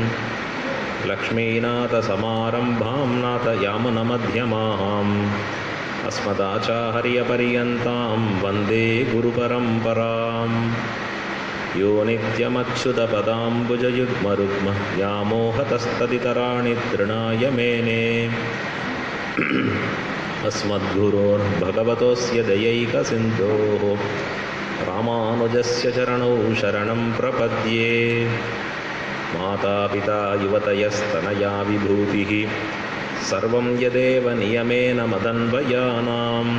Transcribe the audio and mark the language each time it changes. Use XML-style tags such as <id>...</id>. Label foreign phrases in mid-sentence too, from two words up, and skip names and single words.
<sa>लक्ष्मीनाथसमारम्भां नाथयामुनमध्यमां अस्मदाचार्यपर्यन्तां वन्दे गुरुपरम्पराम्. यो नित्यमच्युतपदाम्बुजयुग्मरुक्म यामोहतस्तदितराणि तृणाय मेने. अस्मद्गुरोर्भगवतोऽस्य दयैकसिन्धोः रामानुजस्य चरणौ शरणं प्रपद्ये. मातापिता युवतयस्तनया विभूतिः सर्वं यदेव नियमेन मदन्वयानाम्.</sa>